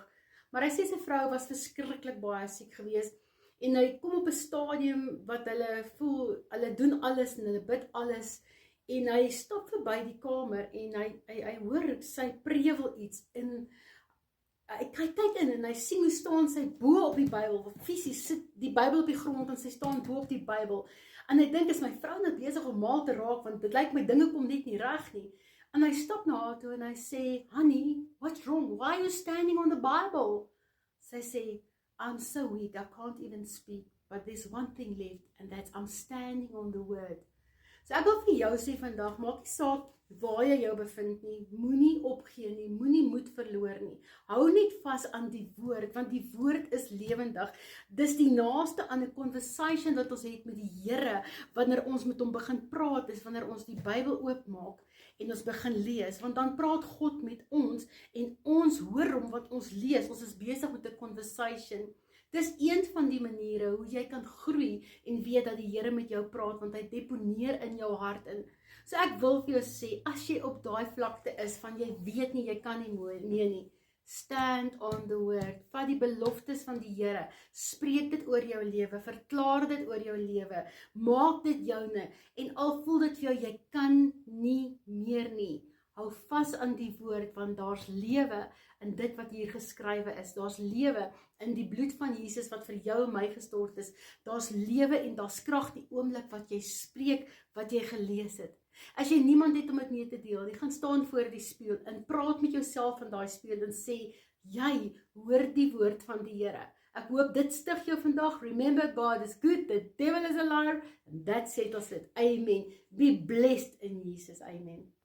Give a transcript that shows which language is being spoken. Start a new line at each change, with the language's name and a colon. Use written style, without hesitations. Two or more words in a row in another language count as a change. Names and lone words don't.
Afrikaans: Maar hy sê sy vrou was verskriklik baie siek geweest en hy kom op 'n stadium wat hulle voel, hulle doen alles en hulle bid alles en hy stap verby die kamer en hy hoor sy prewel iets en hy kyk in en hy sien hoe staan sy bo op die Bybel, fisies sit die Bybel op die grond en sy staan bo op die Bybel. En hy dink, is my vrou nou besig om mal te raak, want dit lyk my dinge kom net nie reg nie. En hy stap na haar toe en hy sê,
English: honey, what's wrong? Why are you standing on the Bible?
Afrikaans: Sy sê,
English: I'm so weak, I can't even speak, but there's one thing left, and that's I'm standing on the word.
Afrikaans: So ek wil vir jou sê vandag, maak nie saak waar jy jou bevind nie, moenie opgee nie, moenie moed verloor nie. Hou net vas aan die woord, want die woord is lewendig. Dis die naaste aan 'n conversation wat ons het met die Here, wanneer ons met hom begin praat, is wanneer ons die Bybel oopmaak en ons begin lees, want dan praat God met ons en ons hoor hom wat ons lees, ons is besig met 'n conversation. Dis een van die maniere hoe jy kan groei en weet dat die Here met jou praat, want hy deponeer in jou hart in. So ek wil vir jou sê, as jy op daai vlakte is, van jy weet nie, jy kan nie nie,
English: stand on the word,
Afrikaans: vat die beloftes van die Here, spreek dit oor jou lewe, verklaar dit oor jou lewe, maak dit joune, en al voel dit vir jou, jy kan nie meer nie, hou vas aan die woord, want daar's lewe in dit wat hier geskrywe is, daar's lewe in die bloed van Jesus wat vir jou en my gestort is, daar's lewe en daar's krag die oomblik wat jy spreek, wat jy gelees het. As jy niemand het om dit mee te deel, jy gaan staan voor die spieël en praat met jouself in daai spieël en sê, jy hoor die woord van die Here. Ek hoop dit stig jou vandag.
English: Remember, God is good, the devil is a liar, and that settles it. Amen. Be blessed in Jesus. Amen.